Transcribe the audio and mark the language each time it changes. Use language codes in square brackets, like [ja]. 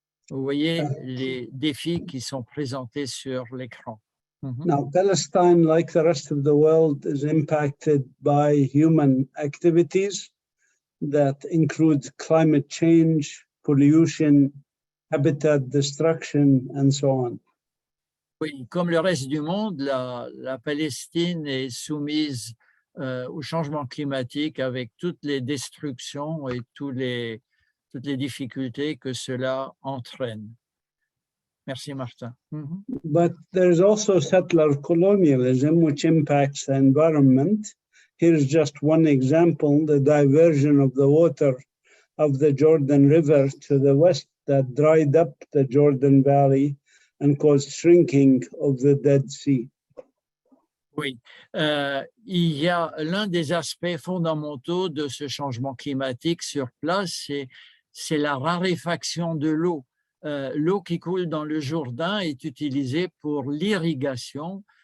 [fr] Vous voyez les défis qui sont présentés sur l'écran. [en] Now, Palestine, like the rest of the world, is impacted by human activities that include climate change, pollution, habitat destruction, and so on. [fr] Oui, comme le reste du monde, la Palestine est soumise au changement climatique avec toutes les destructions et toutes les difficultés que cela entraîne. Merci, Martin. [en] But there's also settler colonialism, which impacts the environment. Here's just one example, the diversion of the water of the Jordan River to the west that dried up the Jordan Valley and caused shrinking of the Dead Sea. [fr] Oui, il y a l'un des aspects fondamentaux de ce changement climatique sur place, c'est la raréfaction de l'eau. L'eau qui coule dans le Jourdain est utilisée pour l'irrigation.